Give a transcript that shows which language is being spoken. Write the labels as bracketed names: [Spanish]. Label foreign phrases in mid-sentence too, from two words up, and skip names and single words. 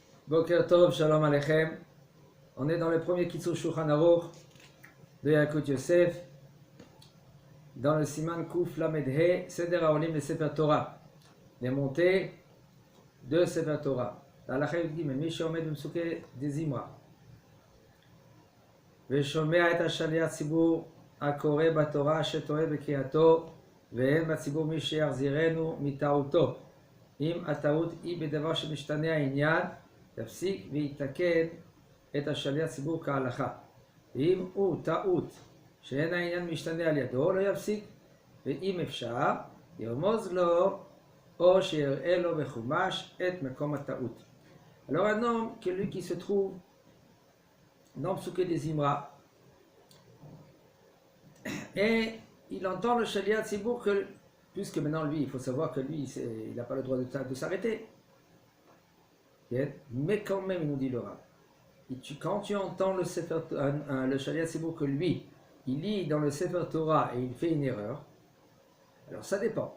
[Hebrew] בוקר טוב, שלום עליכם. [French] On est dans le premier Kitzur Shulchan Aruch de Yalkut Yosef, dans le [Hebrew] סימן קוף למד הא, סדר העולים [French] de [Hebrew] ספר תורה, [French] les montées de [Hebrew] ספר תורה. [French] La halakha dit, mais [Hebrew] מי שעומד בפסוקי דזמרה, ושומע את השליח ציבור הקורא בתורה שטועה בקריאתו, ואין בציבור מי שיחזירנו מטעותו. אם הטעות היא בדבר שמשתנה העניין, יפסיק ויתקן את השליח ציבור כהלכה. ואם הוא טעות שאין העניין משתנה על ידו, לא יפסיק, ואם אפשר, ירמוז לו או שיראה לו בחומש את מקום הטעות. [French] Alors un homme, celui qui se trouve dans Psuké des Imra, et il entend le [Hebrew] שליח ציבור [French] que, puisque maintenant lui, il faut savoir que lui, il n'a pas le droit de s'arrêter. Mais quand même, il nous dit le Rav, quand tu entends le [Hebrew] שליח ציבור [French] que lui, il lit dans le [Hebrew] ספר תורה [French] et il fait une erreur, alors ça dépend.